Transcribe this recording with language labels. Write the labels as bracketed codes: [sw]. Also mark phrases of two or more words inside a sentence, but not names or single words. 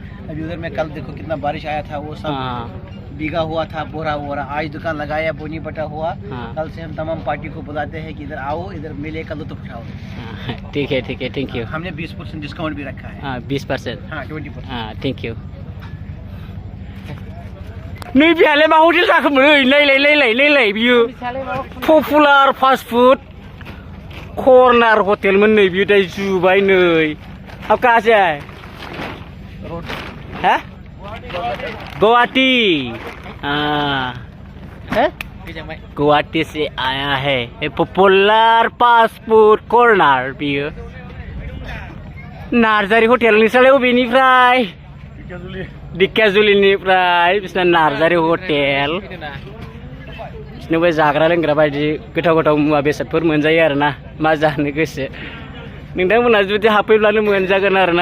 [hi] अभी उधर में कल देखो कितना बारिश आया था, वो सब हाँ। भीगा हुआ था, बोरा वोरा। आज दुकान लगाया, बोनी बटा हुआ। हाँ। कल से हम तमाम पार्टी को बुलाते हैं कि इधर आओ, इधर मेले का लुत्फ उठाओ। हाँ, ठीक है, थैंक यू। हमने 20% डिस्काउंट भी रखा है। हाँ 20%। हाँ 20%। हाँ थैंक यू। [brx] नै बिहालाय मा हटेल जाखोमोन नै बियो पपुलार फास्ट फुड कर्नार हटेलमोन नै बियो दाय जुबाय नै। [hi] अब कहाँ से आए? हैं? गुवाहाटी। हाँ गुवाहाटी से आया है। [brx] पपुलार फास्ट फुड कर्नार बियो। नार्जारी हटेलनि सालाय अबेनिफ्राय? दिकेजुलिनिफ्राय बिसना नार्जारी हटेल। बिसनोबो जाग्रा लोंग्रा बायदि गोथाव गोथाव मुवा बेसादफोर मोनजायो आरोना, मा जानो गोसो नोंथांमोना जुदि हाबफैब्लानो मोनजागोन आरोना।